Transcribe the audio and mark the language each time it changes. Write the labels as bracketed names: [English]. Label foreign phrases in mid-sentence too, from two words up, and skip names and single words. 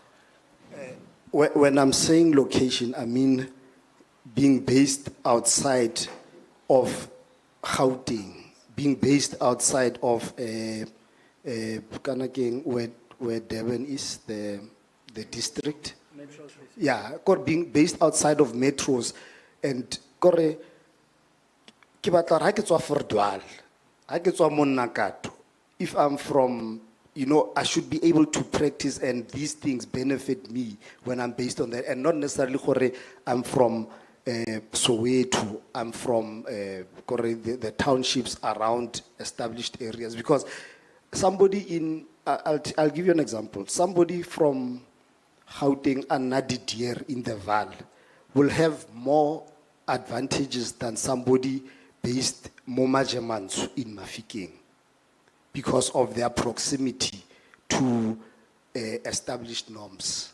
[English] When I'm saying location, I mean being based outside of Gauteng, being based outside of Kanakeng, where Durban is, the district. Yeah, being based outside of metros. [Tswana] And kore ke batla ha ke tswa Verdwaal, ha ke tswa Monakato, [English] if I'm from, I should be able to practice and these things benefit me when I'm based on that, and not necessarily kore I'm from Soweto, I'm from the townships around established areas. Because somebody in, I'll give you an example, somebody from Gauteng and Nadidier in the Val will have more advantages than somebody based Momajemansu in Mafikeng because of their proximity to established norms.